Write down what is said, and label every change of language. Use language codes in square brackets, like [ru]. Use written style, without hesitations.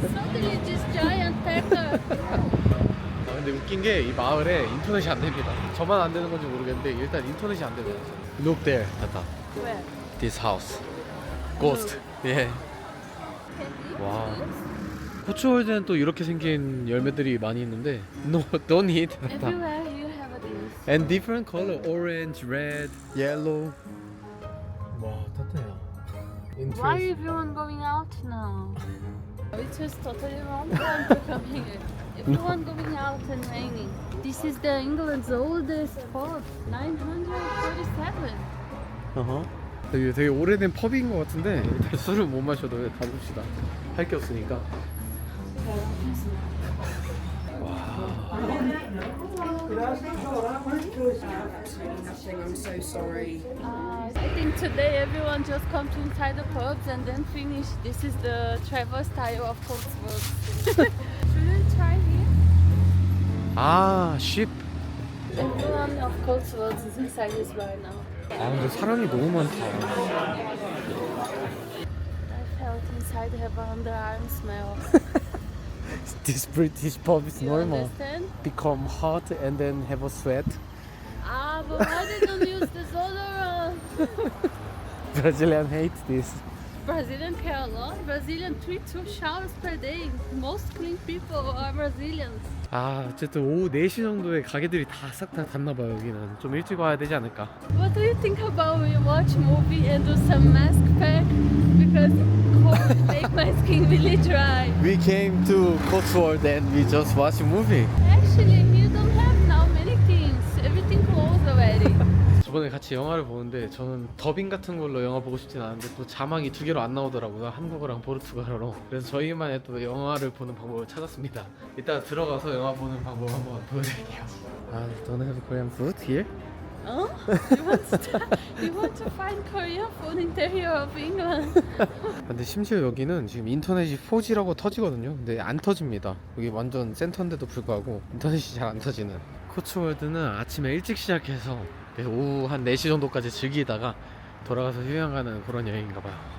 [en] Suddenly this giant pecker. [ko] 근데 웃긴 게 이 마을에 인터넷이 안 됩니다. 저만 안 되는 건지 모르겠는데 일단 인터넷이 안 되네요. [en] Look there, Tata. Where? This house. Ghost. [ko] 예. 와. 코츠월드는 또 이렇게 생긴 열매들이 많이 있는데 [en] No, don't eat. Tata. Everywhere you have this. And different color, orange, red, yellow. [ko] 와, 타타야. [en] Why everyone going out now? It's just totally wrong time to come here. Everyone going out and raining. This is the England's oldest pub, 937. [ko] 되게, 되게 오래된 펍인 것 같은데 일단 술을 못 마셔도 가봅시다. 할 게 없으니까. [en] I'm so sorry. I think today everyone just come to inside the pubs and then finish. This is the travel style of Cotswolds. Should we try here? [ko] 아, ship. [en] Everyone of Cotswolds is inside this bar now. [ko] 아, 근데 사람이 너무 많다. [en] I felt inside have an underarm smell. This British pub is You normal. understand? Become hot and then have a sweat. Ah, but why they don't use desodorant? Brazilian hate this. Brazilian care a lot. Brazilian 2 showers per day. Most clean people are Brazilians. [ko] 아, 어쨌든 오후 4시 정도에 가게들이 다 싹 다 닫나봐요. 여기는 좀 일찍 와야 되지 않을까. [en] What do you think about we watch movie and do some mask pack? Because cold make my skin really dry. We came to Cotswold and we just watched a movie. Actually, you don't have now many things. Everything closed already. [ko] 저번에 같이 영화를 보는데 저는 더빙 같은 걸로 영화 보고 싶진 않은데 또 자막이 2개로 안 나오더라고요. 한국어랑 포르투갈어로. 그래서 저희만의 또 영화를 보는 방법을 찾았습니다. 이따 들어가서 영화 보는 방법 한번 보여드릴게요. [en] 아, don't have Korean food here? Oh? You want to find Korean food interior of England? [ko] 근데 심지어 여기는 지금 인터넷이 4G라고 터지거든요. 근데 안 터집니다. 여기 완전 센터인데도 불구하고 인터넷이 잘 안 터지는. 코츠월드는 아침에 일찍 시작해서 오후 한 4시 정도까지 즐기다가 돌아가서 휴양 가는 그런 여행인가 봐요.